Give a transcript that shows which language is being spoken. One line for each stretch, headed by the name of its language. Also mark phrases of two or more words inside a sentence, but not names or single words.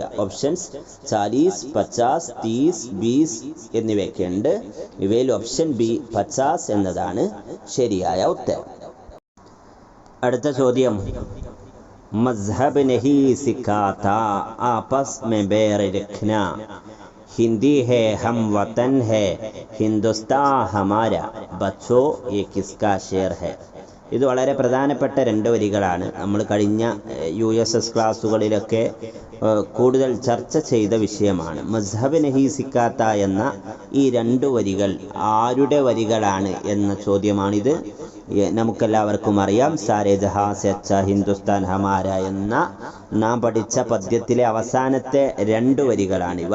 Malayalam: ഓപ്ഷൻസ് 40, 50, 30, 20 എന്നിവയൊക്കെ ഉണ്ട്. ഇവയിൽ ഓപ്ഷൻ ബി 50 എന്നതാണ് ശരിയായ ഉത്തരം. അടുത്ത ചോദ്യം,
Hindi: मज़हब नहीं सिखाता आपस में बैर रखना, हिंदी है हम वतन है हिंदुस्तान हमारा, बच्चों ये किसका शेर है?
Malayalam: ഇത് വളരെ പ്രധാനപ്പെട്ട 2 വരികളാണ്. നമ്മൾ കഴിഞ്ഞ USS ക്ലാസ്സുകളിലൊക്കെ കൂടുതൽ ചർച്ച ചെയ്ത വിഷയമാണ്.
Hindi: मज़हब नहीं सिखाता
Malayalam: എന്ന ഈ 2 വരികൾ ആരുടെ വരികളാണ് എന്ന ചോദ്യമാണിത്. നമുക്കെല്ലാവർക്കും അറിയാം,
Hindi: सारे जहाँ से अच्छा हिंदुस्तान हमारा
Malayalam: എന്ന നാം പഠിച്ച പദ്യത്തിലെ അവസാനത്തെ 2 വരികളാണിവ.